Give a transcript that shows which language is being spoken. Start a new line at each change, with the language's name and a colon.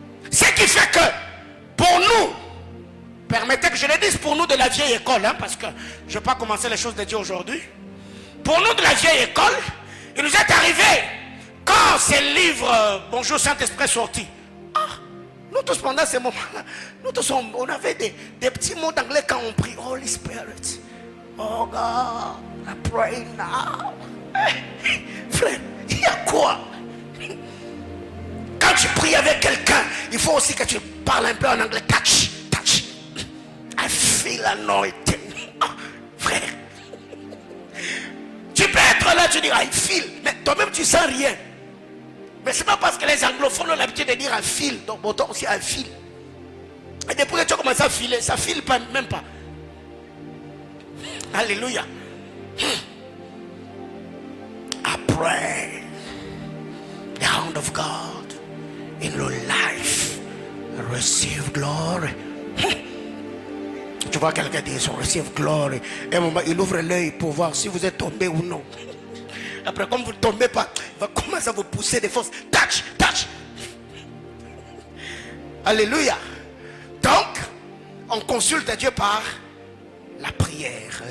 French: Ce qui fait que, pour nous, permettez que je le dise, pour nous de la vieille école, parce que je ne vais pas commencer les choses de Dieu aujourd'hui. Pour nous de la vieille école, il nous est arrivé, quand ces livres Bonjour Saint-Esprit est sorti, nous tous pendant ces moments-là, nous tous on avait des petits mots d'anglais quand on prie.
English: Holy Spirit, oh God, I pray now.
French: Frère, il y a quoi? Quand tu pries avec quelqu'un, il faut aussi que tu parles un peu en anglais.
English: Touch, touch. I feel anointed.
French: Frère, tu peux être là, tu dis I feel, mais toi-même tu sens rien. Mais c'est pas parce que les anglophones ont l'habitude de dire I feel, donc autant aussi I feel. Et depuis que tu as commencé à filer, ça file pas, même pas. Alléluia.
English: I pray the hand of God in your life receive glory.
French: Tu vois quelqu'un dire son
English: receive glory.
French: Et un moment, il ouvre l'œil pour voir si vous êtes tombé ou non. Après, comme vous ne tombez pas, il va commencer à vous pousser des forces.
English: Touch, touch.
French: Alléluia. Donc, on consulte Dieu par la prière.